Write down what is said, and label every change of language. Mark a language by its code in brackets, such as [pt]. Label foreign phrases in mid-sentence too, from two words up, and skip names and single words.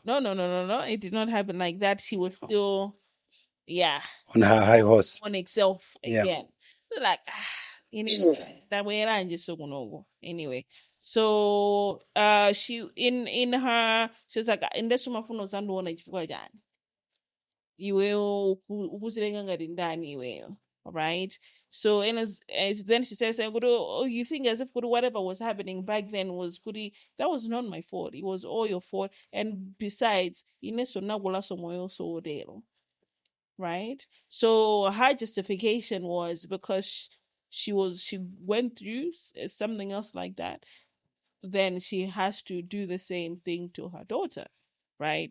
[en] No. It did not happen like that. She was still on her high horse. On itself again. So like that way and just so anyway. So she was like in this [ny] mafuno zandona chifukwa jani. Iwe ukusilenga ngati ndani iweyo. [en] Right? So as then she says, oh, you think as if whatever was happening back then was that was not my fault. It was all your fault. And besides, right? So her justification was because she went through something else like that, then she has to do the same thing to her daughter, right?